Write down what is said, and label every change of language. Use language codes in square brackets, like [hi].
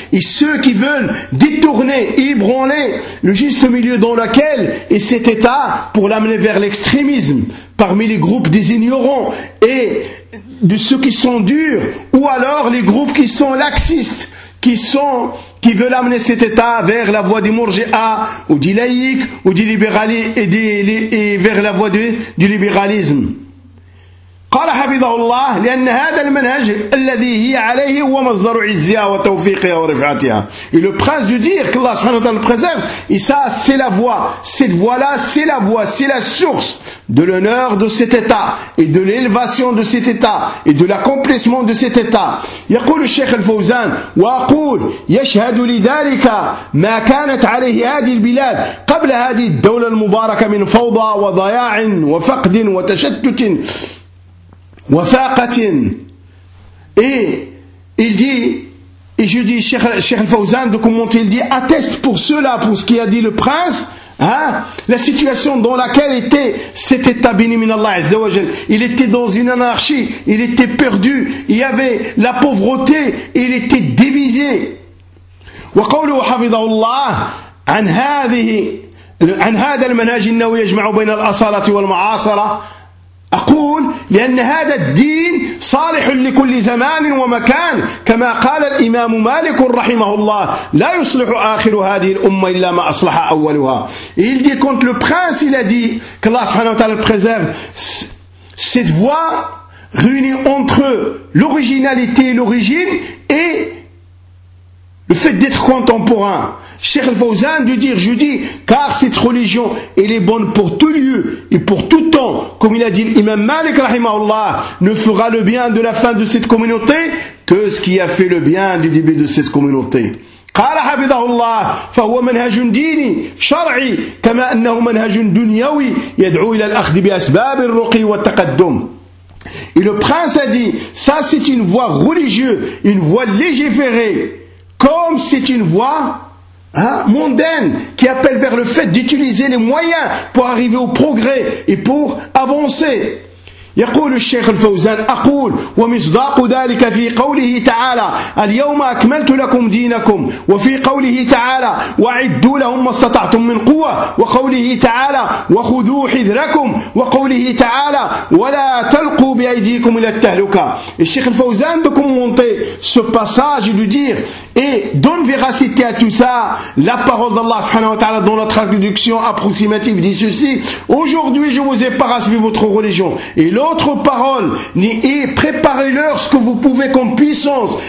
[fr] Et ceux qui veulent détourner et ébranler le juste milieu dans lequel est cet État pour l'amener vers l'extrémisme parmi les groupes des ignorants et de ceux qui sont durs ou alors les groupes qui sont laxistes. Qui veulent amener cet État vers la voie des Mourji'as, ou des laïcs, ou des libéralistes, et vers la voie du libéralisme. [ar] قال حفظه الله لأن هذا المنهج الذي هي عليه هو مصدر عزها وتوفيقها ورفعتها. [fr] Et le prince de dire que Allah subhanahu wa ta'ala préserve, et ça c'est la voie, cette voie-là c'est la voie, c'est la source de l'honneur de cet État, et de l'élévation de cet État, et de l'accomplissement de cet État. [ar] يقول الشيخ الفوزان وأقول يشهد لذلك ما كانت عليه هذه البلاد قبل هذه الدولة المباركة من فوضى وضياع وفقد وتشتت وفاقة. [fr] Et il dit, et je dis, Cheikh Al-Fawzan de commenter, il dit, atteste pour cela, pour ce qui a dit le prince, hein, la situation dans laquelle était cet état béni [ar] min Allah Azza wa Jal. [fr] Il était dans une anarchie, il était perdu, il y avait la pauvreté, il était divisé. [ar] وقوله حفظه الله عن هذه عن هذا المنهج انه يجمع بين الاصالة والمعاصرة. أقول لأن هذا الدين صالح لكل زمان ومكان كما قال الإمام مالك رحمه الله لا يصلح آخر هذه الأمة إلا ما أصلح أولها. [fr] Il dit contre le prince, il a dit que Allah subhanahu wa ta'ala préserve cette voie réunie entre l'originalité et l'origine et le fait d'être contemporain. Cheikh Al-Fawzan de dire, je dis, car cette religion, elle est bonne pour tout lieu et pour tout temps, comme il a dit l'imam Malik, rahimahullah, ne fera le bien de la fin de cette communauté que ce qui a fait le bien du début de cette communauté. [ar] قال حفظه الله فهو منهج ديني شرعي كما أنه منهج دنيوي يدعو إلى الأخذ بأسباب الرقي والتقدم. [fr] Et le prince a dit, ça c'est une voie religieuse, une voie légiférée, comme c'est une voie mondaine, qui appelle vers le fait d'utiliser les moyens pour arriver au progrès et pour avancer. [ar] يقول الشيخ الفوزان أقول ومصداق ذلك في قوله تعالى اليوم أكملت لكم دينكم وفي قوله تعالى وعدوا لهم ما استطعتم من قوة وقوله تعالى وخذوا حذركم وقوله تعالى ولا تلقوا بأيديكم إلى التهلكة. الشيخ الفوزان بكم منطي [fr] ce passage de dire et donne véracité à tout ça, la parole d'Allah subhanahu wa ta'ala dans la traduction approximative dit ceci: aujourd'hui je vous ai parassé votre religion et l'autre parole, et préparez-leur ce que vous pouvez comme puissance.